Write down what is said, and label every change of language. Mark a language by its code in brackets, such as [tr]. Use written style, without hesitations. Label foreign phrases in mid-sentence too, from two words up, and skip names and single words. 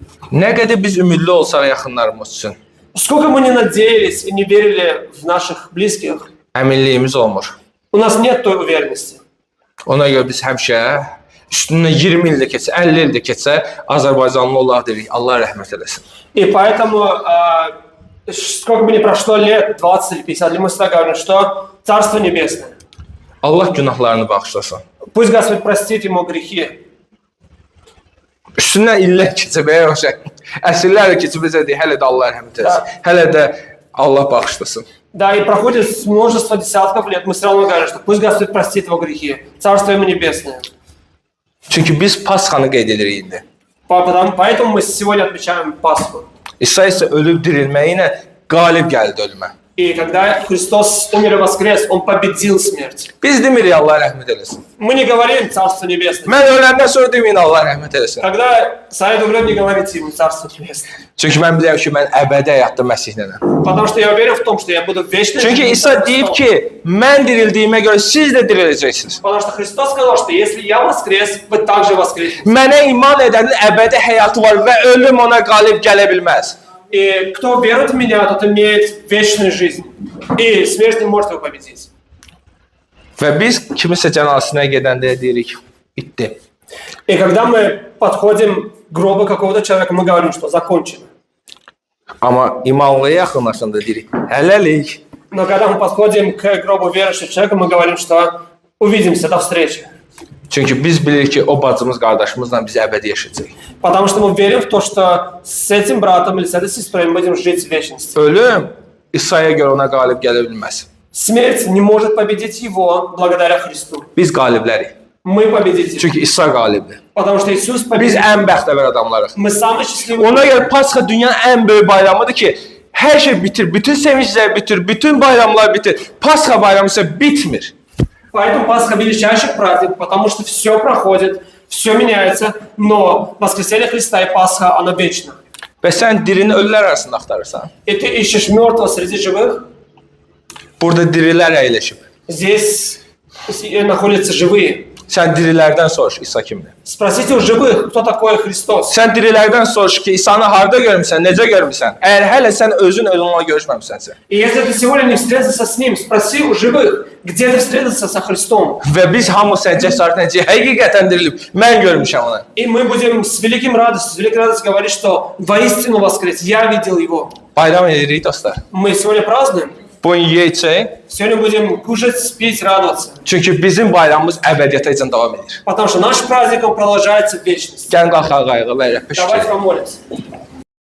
[az] Nə qədər biz ümidli olsaq yaxınlarımız üçün. [ru] Сколько мы не надеялись и не верили в наших близких, [az] Əminliyimiz olmur. [ru] у нас нет той уверенности. [az] Ona görə biz həmişə üstündən 20 il də keçsə, 50 il də keçsə Azərbaycanlı olaq deyirik. Allah rəhmət eləsin. [ru] И поэтому, сколько бы ни прошло лет, 20 или 50, мы всегда говорим, что Царство Небесное. [az] Allah günahlarını bağışlasın. [ru] Пусть Господь простит ему грехи. [az] Üstündən illər keçib, əsrlər keçib bizə deyir, hələ də Allah rəhmət eləsin. Hələ də Allah bağışlasın. [ru] Да, и проходит множество десятков лет, мы все равно говорим, что пусть Господь простит его грехи. Царство ему Небесное. [az] Çünki biz Pasxanı qeyd edirik indi. [ru] Поэтому мы сегодня отмечаем Пасху. [az] İsa isə ölüb dirilməyi ilə qalib gəldi ölümə. [ru] И когда Христос умер и воскрес, Он победил смерть. [az] Biz demirik Allah rəhmət eləsin. [ru] Мы не говорим Царство Небесное. [az] Mən öləndən sonra deməyin Allah rəhmət eləsin. [ru] Когда Совет умрет, не говорите ему Царство Небесное. [az] Çünki mən bilirəm ki, mən əbədi həyatda Məsihlə. [ru] Потому что я уверен в том, что я буду вечно. [az] Çünki İsa deyib ki, mən dirildiyimə görə siz də diriləcəksiniz. [ru] Потому что Христос сказал, что если я воскрес, вы также воскреснете. [az] Mənə iman edənin əbədi həyatı var və ölüm ona qalib gələ bilməz. [ru] И кто верует в меня, тот имеет вечную жизнь. И смерть не может его победить. [az] Və biz kimisə cənazəsinə gedəndə deyirik, bitdi. [ru] И когда мы подходим к гробу какого-то человека, мы говорим, что закончено. [az] Amma imanlıya yaxınlaşanda deyirik, hələlik. [ru] Но когда мы подходим к гробу верующего человека, мы говорим, что увидимся, до встречи. [az] Çünki biz bilirik ki, o bacımız, qardaşımızla biz əbədi yaşayacağıq. [ru] Потому что мы верим в то, что с этим братом или с этой сестрой мы будем жить в вечности. [az] Ölüm İsa'ya görə ona qalib gələ bilməz. [ru] Смерть не может победить его благодаря Христу. [az] Biz qaliblərik. [ru] Мы победители. [az] Çünki İsa qalibdir. [ru] Потому что Иисус [az] Biz [ru] победил. [az] ən bəxtəvər adamlarıq. [ru] Мы самые счастливые. [az] Ona görə Pasxa dünyanın ən böyük bayramıdır ki, hər şey bitir, bütün sevinclər bitir, bütün bayramlar bitir. Pasxa bayramı isə bitmir. [ru] Поэтому Пасха величайший праздник, потому что все проходит, все меняется, но воскресение Христа и Пасха, оно вечно. [az] Və sən dirini ölülər arasında axtarırsan. [ru] И ты ищешь мертвого среди живых, [az] Burada dirilər əyləşib. [ru] здесь находятся живые. [az] Sən dirilərdən soruş İsa kimdir? [ru] Спросите у живых, кто такой Христос. [az] Sən dirilərdən soruş ki, İsanı harda görmüsən, necə görmüsən? Əgər hələ sən özün onunla görüşməmisənsə. [ru] И если ты сегодня не встретился с Ним, спроси у живых, где ты встретился со Христом. [az] Və biz hamı sən cəsarət edəcək, həqiqətən dirilib. Mən görmüşəm onu. [ru] И мы будем с великой радостью говорить, что воистину воскрес, я видел Его. [az] Bayram edirik dostlar. [ru] Мы сегодня празднуем, [az] Bu gün yeyəcək. [ru] сегодня будем кушать, пить, радоваться. [az] Çünki bizim bayramımız əbədiyyətəcən davam edir. [ru] Потому что наш праздник, он продолжается в вечности. [az] Gəlin qalxaq ayağa və Rəbbə şükür. [ru] Давайте помолимся.